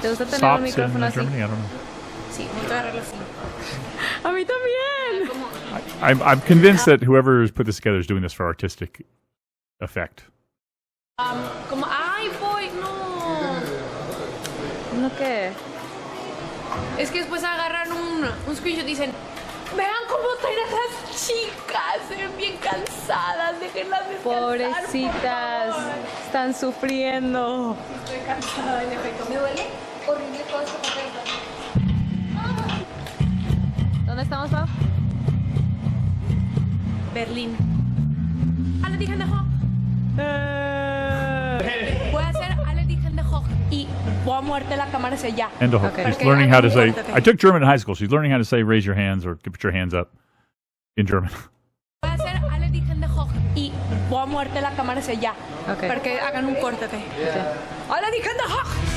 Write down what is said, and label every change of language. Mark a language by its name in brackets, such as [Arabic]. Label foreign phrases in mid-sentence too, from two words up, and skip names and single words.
[Spanish] ¿Te gusta tener Stops un in micrófono así? [English] Germany? I don't know. [Spanish] Sí, necesito agarrarlo así. A mí también. [English] I'm convinced that whoever put this together is doing this for artistic effect. [Spanish] Como, ay, voy, no. ¿No qué? Es que después agarran un screenshot y dicen, vean cómo traen a las chicas, se ven bien cansadas, déjenlas descansar, Pobrecitas, por favor. están sufriendo. Estoy cansada, en efecto. Me duele horrible todo esto papel. ¿Dónde estamos, Pau? Berlín. [German] Alle die Hände hoch. [Spanish] Voy a hacer [German] alle die Hände hoch [Spanish] y voy a moverte la cámara hacia allá. [English] And Okay. she's Okay, learning how to say. okay. I took German in high school. She's learning how to say "raise your hands" or "put your hands up" in German. [Spanish] Voy a hacer [German] alle die Hände hoch [Spanish] y voy a moverte la cámara hacia allá. Okay. Para que hagan un córtate. [German] Alle die Hände hoch.